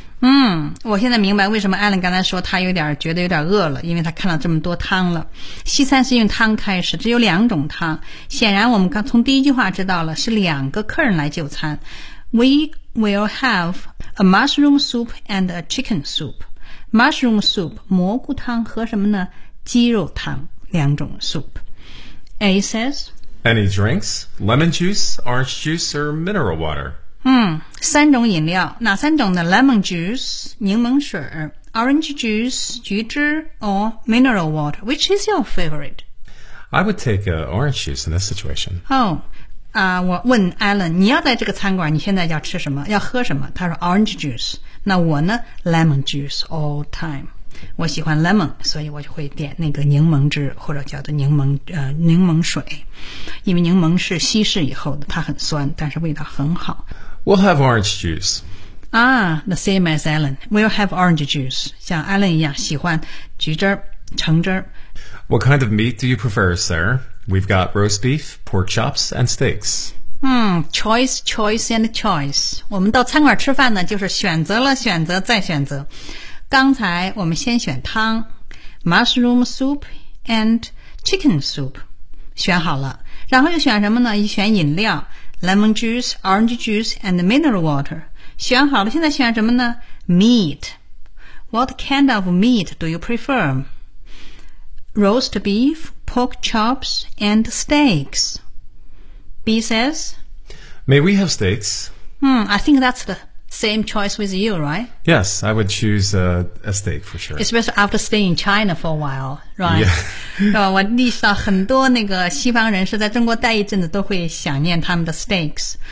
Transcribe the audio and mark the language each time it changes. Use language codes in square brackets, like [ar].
[zh] 嗯，我现在明白为什么 Alan 刚才说他有点觉得有点饿了，因为他看到这么多汤了。西餐是用汤开始，只有两种汤。显然我们刚从第一句话知道了，是两个客人来就餐。 [en] We will have a mushroom soup and a chicken soup. Mushroom soup, [zh] 蘑菇汤和什么呢？鸡肉汤，两种 soup. [en] A says, Any drinks? Lemon juice, orange juice, or mineral water? [zh] 三种饮料，哪三种呢？ [en] Lemon juice, [zh] 柠檬水， [en] Orange juice, [zh] 橘汁， [en] or mineral water. Which is your favorite? I would take orange juice in this situation. [zh] 我问 Alan, 你要在这个餐馆你现在要吃什么，要喝什么？他说 [en] orange juice. [zh] 那我呢？ [en] Lemon juice all time. [zh] 我喜欢 lemon, 所以我就会点那个柠檬汁，或者叫做柠檬水。因为柠檬是稀释以后的，它很酸，但是味道很好。 [en] We'll have orange juice. The same as Alan. We'll have orange juice. [zh] 像 Alan 一样喜欢橘汁橙汁。 [en] What kind of meat do you prefer, sir? We've got roast beef, pork chops, and steaks. Choice, choice, and choice. [zh] 我们到餐馆吃饭呢，就是选择了，选择，再选择。刚才我们先选汤 , [en] mushroom soup and chicken soup. [zh] 选好了。然后又选什么呢？又选饮料 , [en] lemon juice, orange juice, and mineral water. [zh] 选好了，现在选什么呢？ [en] Meat. What kind of meat do you prefer? Roast beef, pork chops, and steaks. B says, May we have steaks? I think that's the same choice with you, right? Yes, I would choose a steak for sure. Especially after staying in China for a while, right? Yeah. [zh] 我意识到很多那个西方人是在中国待一阵子都会想念他们的 steaks.